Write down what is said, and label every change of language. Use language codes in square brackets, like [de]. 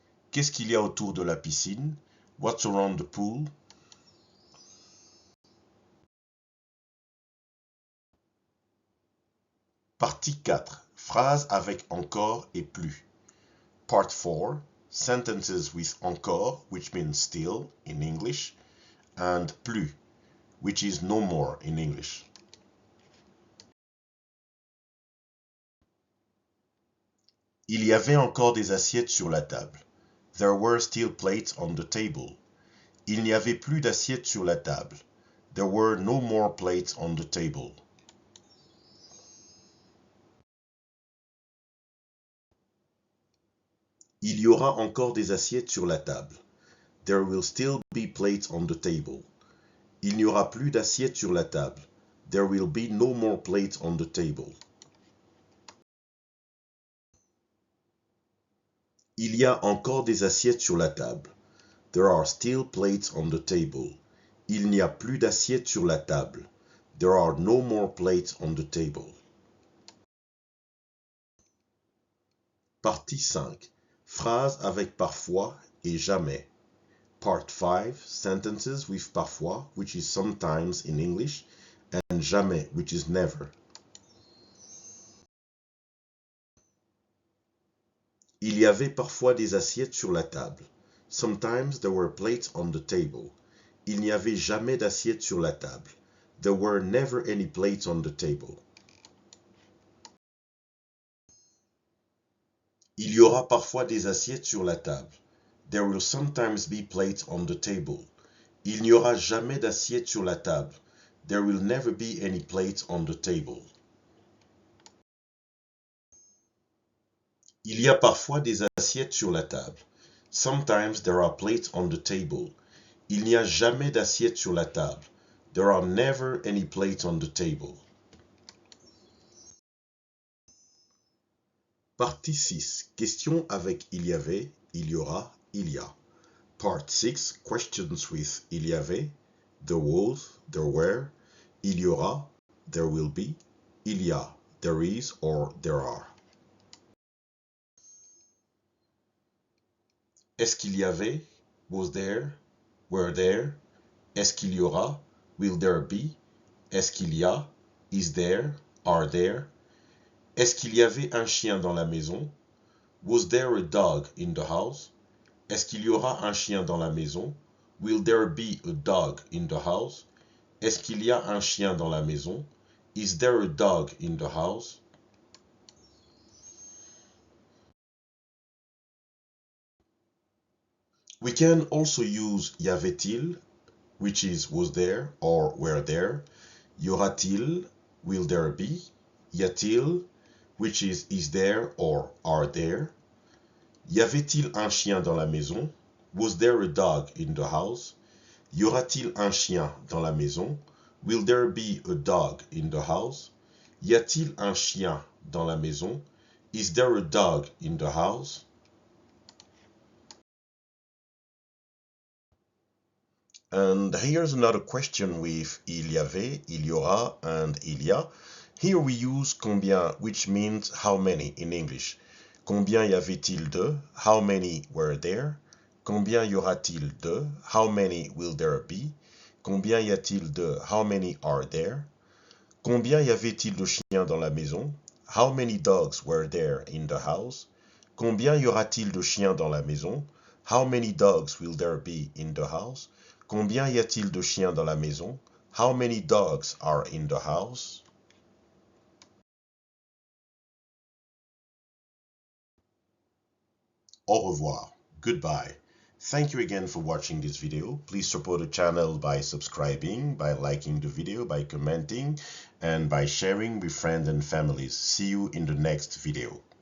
[fr] Qu'est-ce qu'il y a autour de la piscine? [en] What's around the pool? [fr] Partie 4. Phrases avec encore et plus. [en] Part 4. Sentences with encore, which means still in English, and plus, which is no more in English. [fr] Il y avait encore des assiettes sur la table. [en] There were still plates on the table. [fr] Il n'y avait plus d'assiettes sur la table. [en] There were no more plates on the table. [fr] Il y aura encore des assiettes sur la table. [en] There will still be plates on the table. [fr] Il n'y aura plus d'assiettes sur la table. [en] There will be no more plates on the table. [fr] Il y a encore des assiettes sur la table. [en] There are still plates on the table. [fr] Il n'y a plus d'assiettes sur la table. [en] There are no more plates on the table. [fr] Partie 5. Phrases avec parfois et jamais. [en] Part 5. Sentences with parfois, which is sometimes in English, and jamais, which is never. [fr] Il y avait parfois des assiettes sur la table. [en] Sometimes there were plates on the table. [fr] Il n'y avait jamais d'assiettes sur la table. [en] There were never any plates on the table. [fr] Il y aura parfois des assiettes sur la table. [en] There will sometimes be plates on the table. [fr] Il n'y aura jamais d'assiettes sur la table. [en] There will never be any plates on the table. [fr] Il y a parfois des assiettes sur la table. [en] Sometimes there are plates on the table. [fr] Il n'y a jamais d'assiettes sur la table. [en] There are never any plates on the table. [fr] Partie 6. Questions avec il y avait, il y aura, il y a. [en] Part 6. Questions with il y avait, there was, there were, il y aura, there will be, il y a, there is or there are. [fr] Est-ce qu'il y avait? [en] Was there? Were there? [fr] Est-ce qu'il y aura? [en] Will there be? [fr] Est-ce qu'il y a? [en] Is there? Are there? [fr] Est-ce qu'il y avait un chien dans la maison? [en] Was there a dog in the house? [fr] Est-ce qu'il y aura un chien dans la maison? [en] Will there be a dog in the house? [fr] Est-ce qu'il y a un chien dans la maison? [en] Is there a dog in the house? We can also use y avait-il, which is was there or were there. Y aura-t-il, will there be. Y a-t-il, which is there or are there. [fr] Y avait-il un chien dans la maison? [en] Was there a dog in the house? [fr] Y aura-t-il un chien dans la maison? [en] Will there be a dog in the house? [fr] Y a-t-il un chien dans la maison? [en] Is there a dog in the house? And here's another question with il y avait, il y aura, and il y a. Here we use combien, which means how many in English. [fr] Combien y avait-il de? [en] How many were there? [fr] Combien y aura-t-il de? [en] How many will there be? [fr] Combien y a-t-il de? [en] How many are there? [fr] Combien y avait-il de chiens dans la maison? [en] How many dogs were there in the house? [fr] Combien y aura-t-il de chiens dans la maison? [en] How many dogs will there be in the house? [fr] Combien y a-t-il de chiens dans la maison? [en] How many dogs are in the house? [fr] Au revoir. [en] Goodbye. Thank you again for watching this video. Please support the channel by subscribing, by liking the video, by commenting, and by sharing with friends and families. See you in the next video.